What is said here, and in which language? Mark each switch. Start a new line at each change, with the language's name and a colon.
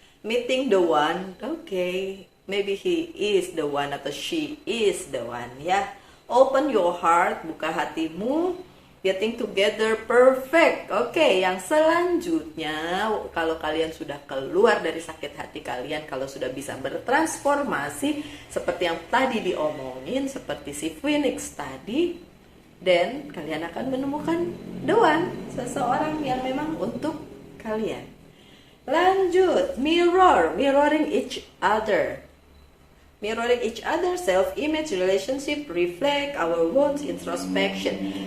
English: Meeting the one, okay, maybe he is the one atau she is the one ya. Open your heart,
Indonesian: buka hatimu.
English: Getting together, perfect.
Indonesian: Oke, yang selanjutnya, kalau kalian sudah keluar dari sakit hati kalian, kalau sudah bisa bertransformasi seperti yang tadi diomongin, seperti si Phoenix tadi, dan kalian akan menemukan the one, seseorang yang memang untuk kalian.
English: Lanjut, mirroring each other. Mirroring each other, self-image, relationship, reflect, our wounds, introspection.